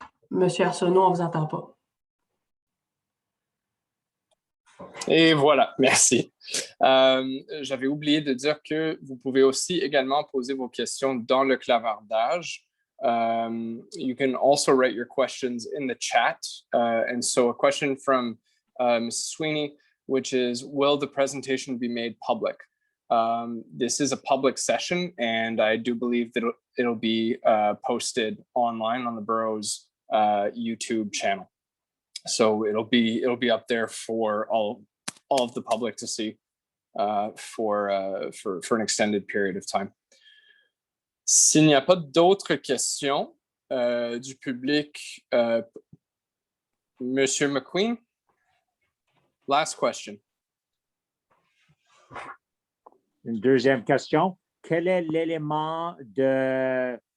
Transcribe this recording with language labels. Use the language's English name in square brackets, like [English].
[French] Monsieur Arsenault, on ne vous entend pas. Et voilà, merci. J'avais oublié de dire que vous pouvez aussi également poser vos questions dans le clavardage. [English] You can also write your questions in the chat. And so a question from Ms. Sweeney, which is, will the presentation be made public? This is a public session, and I do believe that it'll be posted online on the borough's YouTube channel. So it'll be up there for all of the public to see for an extended period of time. [French] S'il n'y a pas d'autres questions du public, Monsieur McQueen, [English] last question. [French] Une deuxième question. Quel est l'élément de...